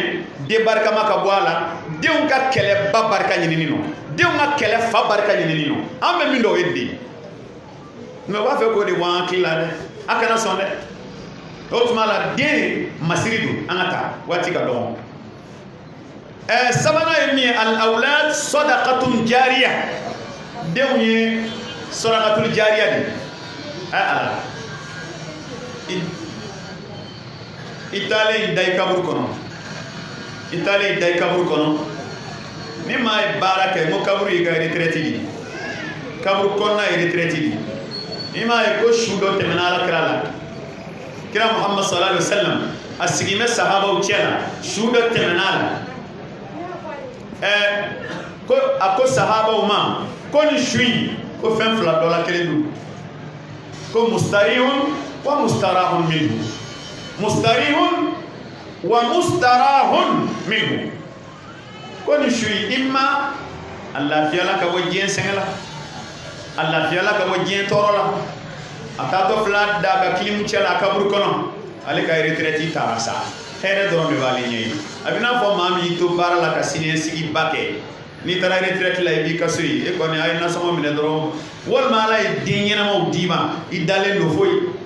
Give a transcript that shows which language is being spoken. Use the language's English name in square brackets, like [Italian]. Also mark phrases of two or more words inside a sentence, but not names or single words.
[Bambara] den barikama ka bɔ a la denw ka kɛlɛ ba barika ɲinini nɔ denw ka kɛlɛ fa barika ɲinini nɔ an bɛ min dɔn o ye den mɛ u b'a fɛ k'o de bɔ an hakili la dɛ a kana sɔn dɛ o tuma la den masiri don an ka taa waati ka dɔgɔ sabanan ye min ye [Arabic] الأولاد صدقة جارية [Bambara] denw ye [Arabic] صدقة جارية [Bambara] de ala i taalen da i kaburu kɔnɔ ni maa ye baara kɛ ko kaburu y'i ka retraite di kaburu kɔnɔna ye retraite di ni maa ye ko su dɔ tɛmɛna alakira la kira muhammad [Arabic] صلى الله عليه وسلم [Bambara] a sigin bɛ sahabaw cɛ la su dɔ tɛmɛna a la ko a ko sahabaw ma ko ni su in ko fɛn fila dɔ la kelen don ko [Arabic] مستريح ومستراح منه مستريح ومستراح منه [Bambara] ko ni su in imma a lafiyala ka bɔ diɲɛ sɛgɛn la a lafiyala ka bɔ diɲɛ tɔɔrɔ la a taatɔ fila da ka kilimu cɛ la a kaburu kɔnɔ ale ka retraite taara sa hɛrɛ dɔrɔn de b'ale ɲɛ ye a bɛ n'a fɔ maa min y'i to baara la ka siniɲɛsigi ba kɛ n'i taara retraite la i b'i ka so ye e kɔni a ye nasɔngɔ minɛ dɔrɔn walima ala ye den ɲɛnamaw d'i ma i dalen don foyi